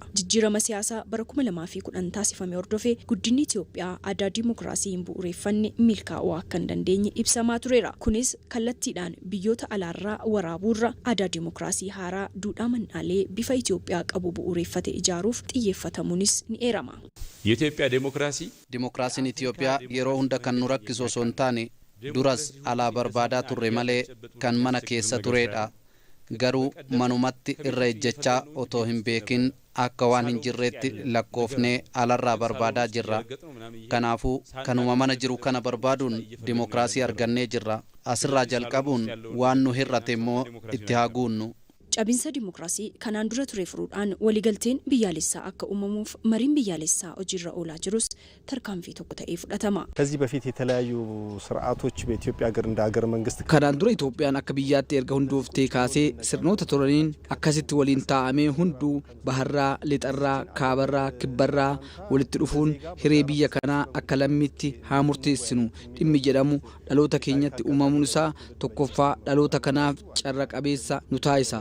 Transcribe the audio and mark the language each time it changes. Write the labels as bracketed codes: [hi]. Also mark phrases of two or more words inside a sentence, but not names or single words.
[om] Jijjiirama siyaasaa bara 2010 taasifame hordofee guddinni Itoophiyaa aadaa dimokiraasii hin bu'uureffanne milkaa'uu akka hin dandeenye ibsamaa tureera. Kunis kallattiidhaan biyyoota alaarraa waraabuurra aadaa dimokiraasii haaraa duudhaa man'aalee bifa Itoophiyaa qabu bu'uureffate ijaaruuf xiyyeeffatamuunis ni eerama. [am] የኢትዮጵያ [om] ዲሞክራሲን ኢትዮጵያ yeroo hunda kan nu rakkisu osoo hin taane duras alaa barbaadaa turre malee kan mana keessa turedha. Garuu manumatti irra ejjechaa otoo hin beekin akka waan hin jirreetti lakkoofnee alarraa barbaadaa jirra. Kanaafuu kanuma mana jiru kana barbaaduun dimokiraasii argannee jirra. Asirraa jalqabuun waan nu hir'ate immoo itti haa guunnu. Cabinsa dimokiraasii kanaan dura ture furuudhaan waliigalteen biyyaalessaa akka uumamuuf mariin biyyaalessaa hojiirra oolaa jirus tarkaanfii tokko ta'ee fudhatama. [am] ከዚህ በፊት የተለያዩ ስርዓቶች በኢትዮጵያ ሀገር እንደ ሀገር መንግስት [om] kanaan dura Itoophiyaan akka biyyaatti erga hundooftee kaasee sirnoota turaniin akkasitti waliin taa'amee hunduu baharraa, lixarraa, kaabarraa, kibbarraa walitti dhufuun hiree biyya kanaa akka lammiitti haa murteessinu dhimmi jedhamu dhaloota keenyatti uumamuun isaa tokkoffaa dhaloota kanaaf carra qabeessa nu taasisa.